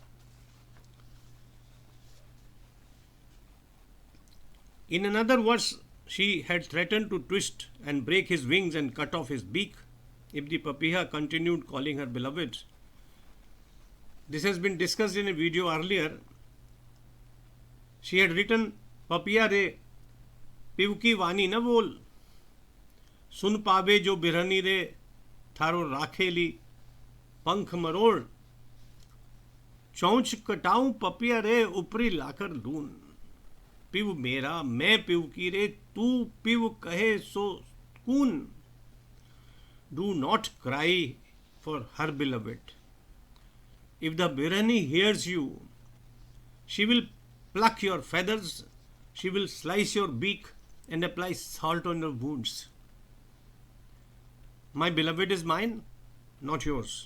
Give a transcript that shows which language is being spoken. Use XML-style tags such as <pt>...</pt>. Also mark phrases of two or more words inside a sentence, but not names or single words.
<en>In another verse, she had threatened to twist and break his wings and cut off his beak if the papiha continued calling her beloved. This has been discussed in a video earlier. She had written,</en> <raj>"Papiya re, pivki vani na bol, sun pabe jo birhani re, tharo rakheli, पंख मरोड़, चौंच कटाऊं पपिया रे, ऊपरी लाकर लून, पिव मेरा मैं पिव की रे, तू पिव कहे सो कून.</raj> <en>Do not cry for her beloved. If the Birani hears you, she will pluck your feathers, she will slice your beak and apply salt on your wounds. My beloved is mine, not yours.</en>